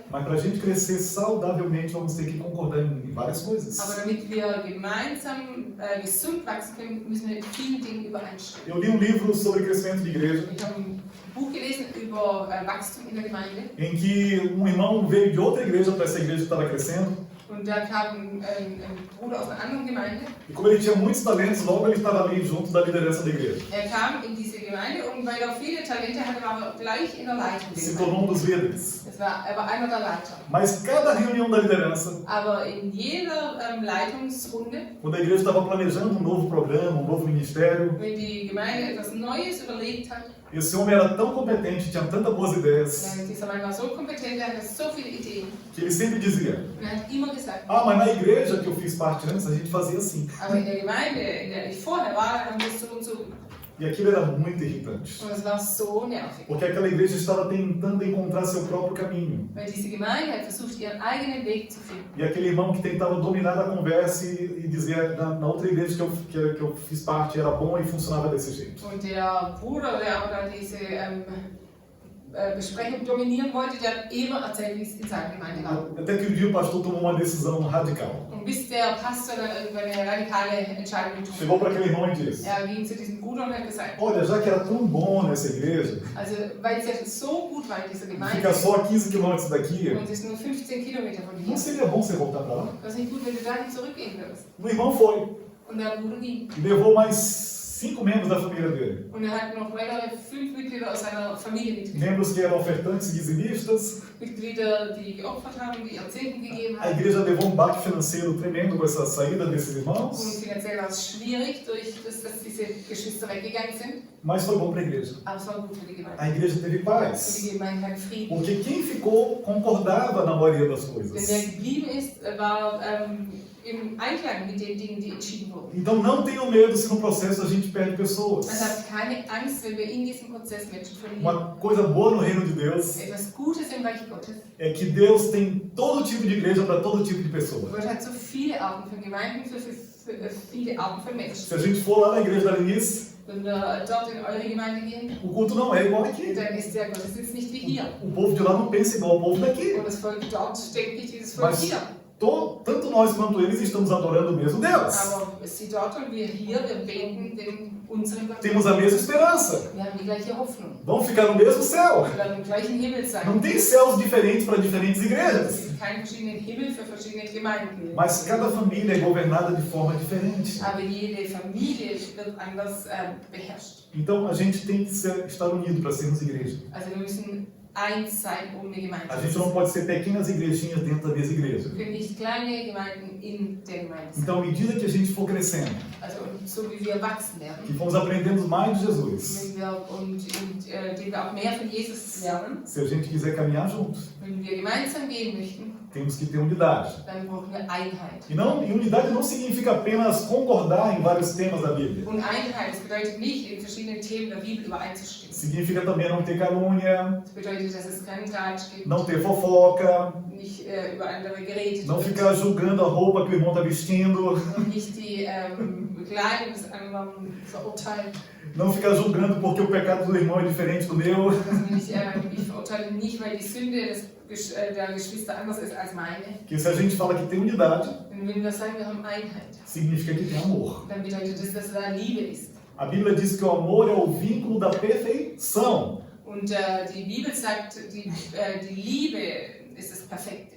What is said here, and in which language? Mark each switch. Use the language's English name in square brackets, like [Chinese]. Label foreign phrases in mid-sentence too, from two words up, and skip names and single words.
[Portuguese] Mas para a gente crescer saudavelmente, vamos ter que concordar em várias coisas. [German] Aber damit wir gemeinsam gesund wachsen können, müssen wir in vielen Dingen übereinstimmen. [Portuguese] Eu li um livro sobre crescimento de igreja, [German] Ich habe ein Buch gelesen über Wachstum in der Gemeinde. [Portuguese] em que um irmão veio de outra igreja para essa igreja que estava crescendo. [German] Und da kam ein Bruder aus einer anderen Gemeinde. [Portuguese] E como ele tinha muitos talentos, logo ele estava ali junto da liderança da igreja. [German] Er kam in diese Gemeinde und weil er viele Talente hatte, war er gleich in der Leitung. der [Portuguese] Se [German] Gemeinde. [Portuguese] tornou um dos líderes. [German] Er war einer der Leiter. [Portuguese] Mas cada reunião da liderança, [German] Aber in jeder Leitungsrunde, [Portuguese] quando a igreja estava planejando um novo programa, um novo ministério, [German] wenn die Gemeinde etwas Neues überlegt hat, [Portuguese] esse homem era tão competente, tinha tantas boas ideias, [German] dieser Mann war so kompetent, er hatte so viele Ideen. [Portuguese] que ele sempre dizia: [German] Und er hat immer gesagt, [Portuguese] ah, mas na igreja que eu fiz parte antes, a gente fazia assim. [German] aber in der Gemeinde, in der ich vorher war, haben wir es so und so. [Portuguese] E aquilo era muito irritante. [German] Und es war so nervig. [Portuguese] Porque aquela igreja estava tentando encontrar seu próprio caminho. [German] Weil diese Gemeinde hat versucht, ihren eigenen Weg zu finden. [Portuguese] E aquele irmão que tentava dominar a conversa e dizia na outra igreja que eu fiz parte era bom e funcionava desse jeito. [German] Und der Bruder, der aber da diese Besprechung dominieren wollte, der hat immer erzählt, wie es in seiner Gemeinde war. [Portuguese] Até que um dia o pastor tomou uma decisão radical. [German] Und bis der Pastor dann irgendwann eine radikale Entscheidung getroffen [Portuguese] Chegou para aquele irmão e disse: [German] hat. Er ging zu diesem Bruder und hat gesagt, [Portuguese] olha, já que era tão bom nessa igreja, [German] also weil es ja so gut war in dieser Gemeinde [Portuguese] fica só a 15 quilômetros daqui, [German] und es ist nur 15 Kilometer von hier, [Portuguese] não seria bom você voltar para lá? [German] das ist nicht gut, wenn du dahin zurückgehen würdest. [Portuguese] O irmão foi [German] Und der Bruder ging. [Portuguese] e levou mais 5 membros da família dele. [German] Und er hat noch weitere 5 Mitglieder aus seiner Familie mitgebracht. [Portuguese] Membros que eram ofertantes e dizimistas. [German] Mitglieder, die geopfert haben, die ihr Zehnten gegeben [Portuguese] A [German] haben. [Portuguese] igreja levou um baque financeiro tremendo com essa saída desses [German] Und [Portuguese] irmãos, [German] finanziell war es schwierig, durch das, dass diese Geschwister weggegangen sind. [Portuguese] mas foi bom para a igreja. [German] Aber es war gut für die Gemeinde. [Portuguese] A igreja teve [German] Für [Portuguese] paz, [German] die Gemeinde hat Frieden. [Portuguese] porque quem ficou concordava na maioria das [German] Denn wer [Portuguese] coisas. [German] geblieben ist, war im Einklang mit den Dingen, die entschieden wurden. [Portuguese] Então não tenham medo se no processo a gente perde pessoas. [German] Also habt keine Angst, wenn wir in diesem Prozess Menschen verlieren. [Portuguese] Uma coisa boa no reino de Deus [German] Etwas Gutes im Reich Gottes. [Portuguese] é que Deus tem todo tipo de igreja para todo tipo de pessoa. [German] Gott hat so viele Arten von Gemeinden für viele Arten von Menschen. [Portuguese] Se a gente for lá na igreja da Lenice, [German] Wenn wir dort in eure Gemeinde gehen, [Portuguese] o culto não é igual aqui. [German] dann ist der Gottesdienst nicht wie hier. [Portuguese] O povo de lá não pensa igual o povo daqui. [German] Und das Volk dort denkt nicht wie das Volk [Portuguese] Mas [German] hier. [Portuguese] tanto nós quanto eles estamos adorando o mesmo Deus. [German] Aber sie dort und wir hier, wir beten unseren Gott. [Portuguese] Temos a mesma esperança. [German] Wir haben die gleiche Hoffnung. [Portuguese] Vamos ficar no mesmo céu. [German] Wir werden im gleichen Himmel sein. [Portuguese] Não tem céus diferentes para diferentes [German] Es [Portuguese] igrejas. [German] gibt keinen verschiedenen Himmel für verschiedene Gemeinden. [Portuguese] Mas cada família é governada de forma diferente. [German] Aber jede Familie wird anders beherrscht. [Portuguese] Então a gente tem que estar unido para sermos igreja. [German] Also wir müssen eins sein, um eine Gemeinde [Portuguese] A [German] zu [Portuguese] gente [German] sein. [Portuguese] não pode ser pequenas igrejinhas dentro da mesma igreja. [German] Wir können nicht kleine Gemeinden in der Gemeinde sein. [Portuguese] Então, à medida que a gente for crescendo, [German] Also und so wie wir wachsen [Portuguese] que [German] werden, [Portuguese] fomos aprendendo mais de Jesus, [German] wenn wir indem wir auch mehr von Jesus lernen, [Portuguese] se a gente quiser caminhar juntos, [German] wenn wir gemeinsam gehen möchten, [Portuguese] temos que ter unidade. [German] dann brauchen wir Einheit. [Portuguese] E unidade não significa apenas concordar em vários temas da Bíblia. [German] Und Einheit, das bedeutet nicht, in verschiedenen Themen der Bibel übereinzustimmen. [Portuguese] Significa também não ter calúnia, [German] Das bedeutet, dass es keinen Tratsch gibt, [Portuguese] não ter fofoca, [German] nicht über andere geredet [Portuguese] não [German] wird, [Portuguese] ficar julgando a roupa que o irmão está vestindo, [German] und nicht die Kleidung des anderen verurteilen. [Portuguese] não ficar julgando porque o pecado do irmão é diferente do meu. [German] Ich verurteile nicht, weil die Sünde der Geschwister anders ist als meine. [Portuguese] Que se a gente fala que tem unidade, [German] Und wenn wir sagen, wir haben Einheit, [Portuguese] significa que tem amor. [German] dann bedeutet das, dass da Liebe ist. [Portuguese] A Bíblia diz que o amor é o vínculo da perfeição. [German] Und die Bibel sagt, die Liebe ist das